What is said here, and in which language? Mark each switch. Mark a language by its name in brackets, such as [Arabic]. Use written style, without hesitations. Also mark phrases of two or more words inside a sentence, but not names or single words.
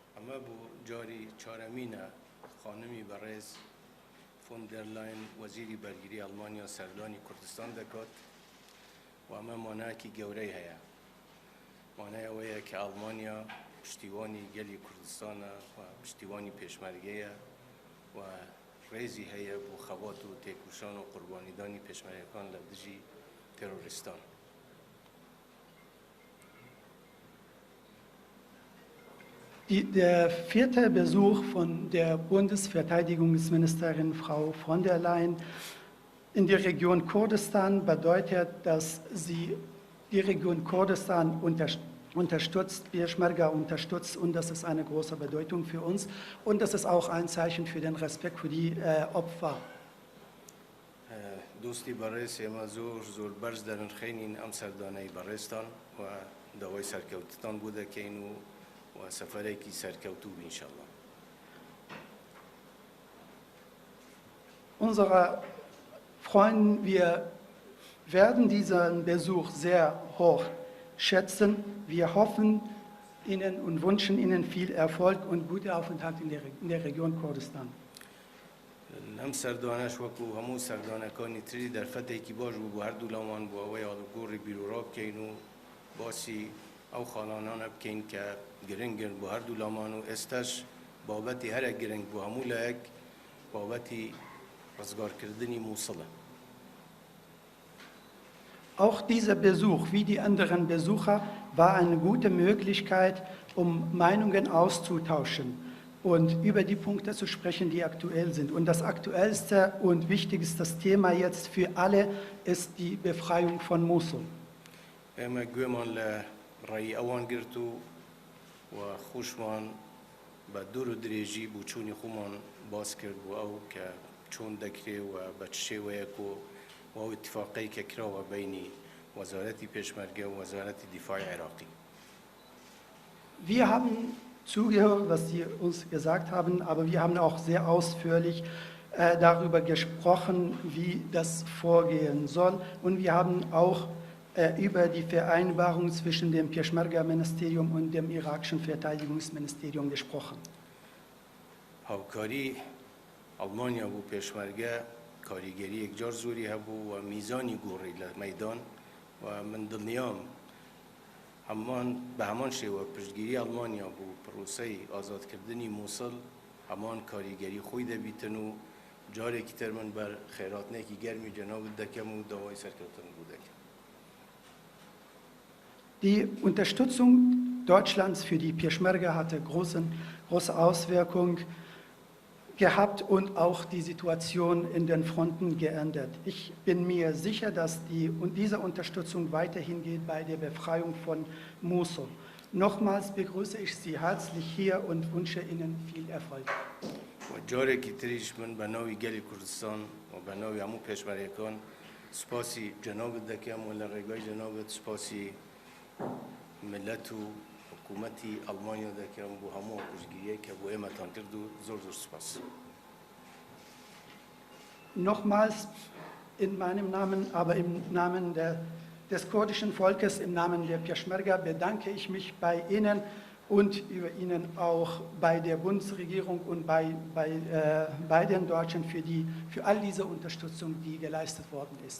[Central Kurdish] ئەمە بوو جاری چارەمینە خانمی بەڕێز فۆن دەر لاین وەزیری بەرگری ئەڵمانیا سەردانی کوردستان دەکات و ئەمە مانایەکی گەورەی هەیە. مانای ئەوەیە کە ئەڵمانیا پشتیوانی گەلی کوردستانە و پشتیوانی پێشمەرگەیە و ڕێزی هەیە بۆ خەبات و تێکوشان و قوربانیدانی پێشمەرگەکان لە دژی تێرۆریستان. [German] Der vierte Besuch von der Bundesverteidigungsministerin Frau von der Leyen in die Region Kurdistan bedeutet, dass sie die Region Kurdistan unterstützt, Peschmerga unterstützt, und das ist eine große Bedeutung für uns und das ist auch ein Zeichen für den Respekt für die Opfer. [Central Kurdish] دوستی بەڕێز ئێمە زۆر بەرز دەرنخێنین ئەم سەردانەی بەڕێزتان و داوای سەرکەوتتان بوو دەکەین و سەفەرێکی سەرکەوتوو ئینشەڵڵا. [German] Unsere Freunde, wir werden diesen Besuch sehr hoch schätzen. Wir hoffen Ihnen und wünschen Ihnen viel Erfolg und guten Aufenthalt in der Region Kurdistan. [Central Kurdish] ئەم سەردانەش وەکو هەموو سەردانەکانی تری دەرفەتێکی باش بوو بۆ هەردوو لامان بۆ ئەوەی ئاڵوگۆڕی بیرۆڕا بکەین و باسی ئەو خاڵانانە بکەین کە گرنگن بۆ هەردوو لامان و ئێستاش بابەتی هەرە گرنگ بۆ هەموو لایەک بابەتی ڕزگارکردنی مووسڵە. [German] Auch dieser Besuch, wie die anderen Besucher, war eine gute Möglichkeit, um Meinungen auszutauschen und über die Punkte zu sprechen, die aktuell sind. Und das aktuellste und wichtigste Thema jetzt für alle ist die Befreiung von Mosul. [Central Kurdish] ئێمە گوێمان لە ڕێی ئەوان گرت و خوشمان بە دوور و درێژی بوو چوونی خۆمان باز کرد بۆ ئەو کە چۆن دەکرێ و بە چ شێوەیەک و ئەو اتفاقی کە کراوە بینی وەزارەتی پێشمەرگە و وەزارەتی دیفاعی عێراقی. [German] Wir haben zugehört, was Sie uns gesagt haben, aber wir haben auch sehr ausführlich darüber gesprochen, wie das vorgehen soll. Und wir haben auch über die Vereinbarung zwischen dem Peschmerga-Ministerium und dem irakischen Verteidigungsministerium gesprochen. [Central Kurdish] هاوکاری ئەڵمانیا بۆ پێشمەرگە کاریگەری یەکجار زۆری هەبوو و میزانی گۆڕی لە مەیدان و من دڵنیام بە هەمان شێوە پشتگیری ئەڵمانیا بۆ پرۆسەی ئازادکردنی مووسڵ هەمان کاریگەری خۆی دەبیتن و جارێکی تر من بەر خێراتنێکی گەرمی جەنابت دەکەم و داوای سەرکەوتن بوو دەکەم. [German] Die Unterstützung Deutschlands für die Peschmerga hatte große Auswirkungen gehabt und auch die Situation in den Fronten geändert. Ich bin mir sicher, dass diese Unterstützung weiterhin geht bei der Befreiung von Mosul. Nochmals begrüße ich Sie herzlich hier und wünsche Ihnen viel Erfolg. [Central Kurdish] جارێکی تریش من بە ناوی گەلی کوردستان و بە ناوی هەموو پێشمەرگەکان سوپاسی جەنابت دەکەم و لە ڕێگای جەنابت سوپاسی ملت و حکوومەتی ئەڵمانیا دەکەم بۆ هەموو پشتگیریە کە بۆ ئێمەتان کرد و زۆر سوپاس. [German] Nochmals in meinem Namen, aber im Namen des kurdischen Volkes, im Namen der Peschmerga bedanke ich mich bei Ihnen und über Ihnen auch bei der Bundesregierung und bei den Deutschen für all diese Unterstützung, die geleistet worden ist.